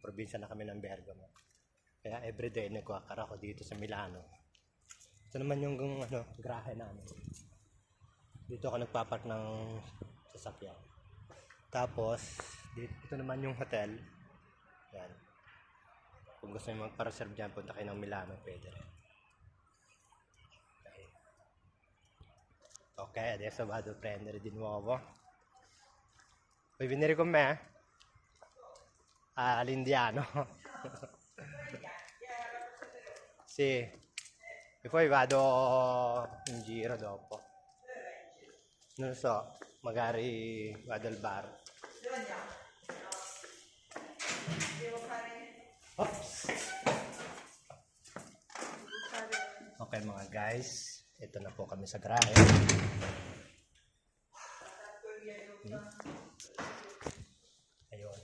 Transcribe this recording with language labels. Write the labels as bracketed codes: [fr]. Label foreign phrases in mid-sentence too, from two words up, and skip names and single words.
[tl] Probinsya na kami ng Bergamo. Kaya everyday nagkakara ako dito sa Milano. Ito naman yung grahe namin. Dito ako nagpapark ng sasakyan. Tapos ito naman yung hotel. Yan. Kung gusto nyo magpa-reserve dyan, punta kayo ng Milano, pwede rin. [it] Ok, adesso vado a prendere di nuovo. Vuoi venire con me? All'Indiano. Sì. E poi vado in giro dopo. Non so, magari vado al bar. Oops. [tl] Okay mga guys, ito na po kami sa garahe. Ayun.